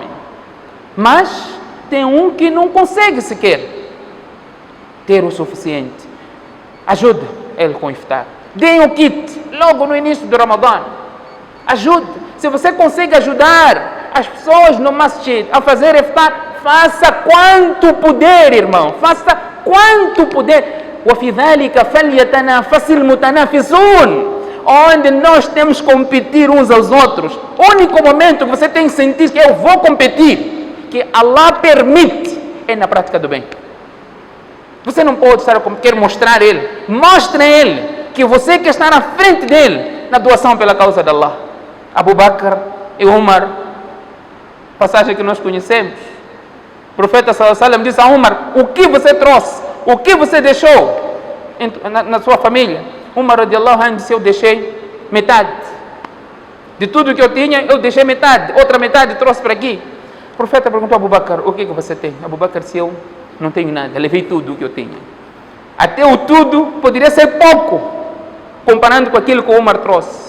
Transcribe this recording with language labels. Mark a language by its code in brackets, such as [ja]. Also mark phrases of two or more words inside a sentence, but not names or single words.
[pt] Mas tem um que não consegue sequer ter o suficiente. Ajude ele com o iftar. Deem o kit logo no início do Ramadã. Ajude. Se você consegue ajudar as pessoas no masjid a fazer iftar, faça quanto puder, irmão. Faça quanto puder. [ar] وَفِي ذَلِكَ فَلْيَتَنَافَسِ الْمُتَنَافِسُونَ. [pt] Onde nós temos que competir uns aos outros. O único momento que você tem que sentir que eu vou competir, que Allah permite, é na prática do bem. Você não pode estar a querer mostrar ele. Mostre a ele que você quer estar à frente dele na doação pela causa de Allah. Abu Bakr e Umar, passagem que nós conhecemos. O profeta [ar] صلى الله عليه وسلم [pt] disse a Umar: o que você trouxe? O que você deixou na sua família? Umar [ar] رضي الله عنه [pt] disse: eu deixei metade. De tudo que eu tinha, eu deixei metade. Outra metade trouxe para aqui. O profeta perguntou a Abu Bakr: o que você tem? Abu Bakr disse: eu não tenho nada, levei tudo o que eu tinha. Até o tudo poderia ser pouco, comparando com aquilo que o Umar trouxe.